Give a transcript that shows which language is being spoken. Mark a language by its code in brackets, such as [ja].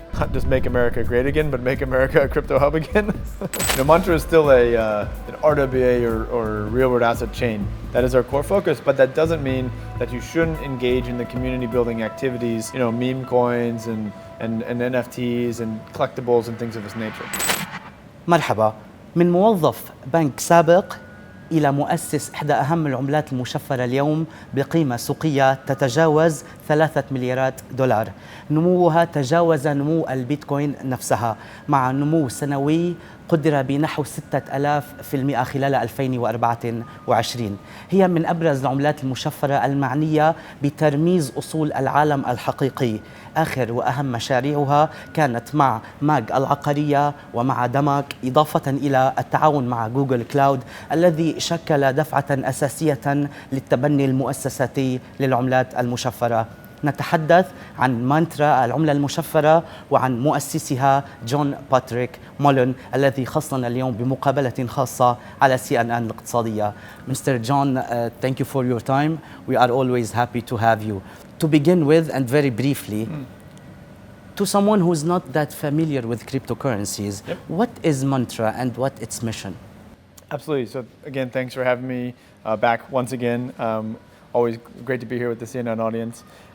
[en] Not just make America great again, but make America a crypto hub again. Mantra is still an RWA or real world asset chain. That is our core focus, but that doesn't mean that you shouldn't engage in the community building activities, meme coins and NFTs and collectibles and things of this nature. [ar] مرحبا. من موظف بنك سابق إلى مؤسس إحدى أهم العملات المشفرة اليوم بقيمة سوقية تتجاوز 3 مليارات دولار. نموها تجاوز نمو البيتكوين نفسها مع نمو سنوي قدر بنحو 6000% خلال 2024. هي من أبرز العملات المشفرة المعنية بترميز أصول العالم الحقيقي. آخر وأهم مشاريعها كانت مع ماج العقارية ومع دمك، إضافة إلى التعاون مع جوجل كلاود الذي شكل دفعة أساسية للتبني المؤسساتي للعملات المشفرة. نتحدث عن مانترا العملة المشفرة وعن مؤسسها جون باتريك مولين الذي خصنا اليوم بمقابلة خاصة على CNN الاقتصادية. [en] Mr. John, thank you for your time. We are always happy to have you. To begin with, and very briefly, to someone who is not that familiar with cryptocurrencies, what is Mantra and what its mission? Absolutely. So again, thanks for having me back once again. Always great to be here with the CNN audience.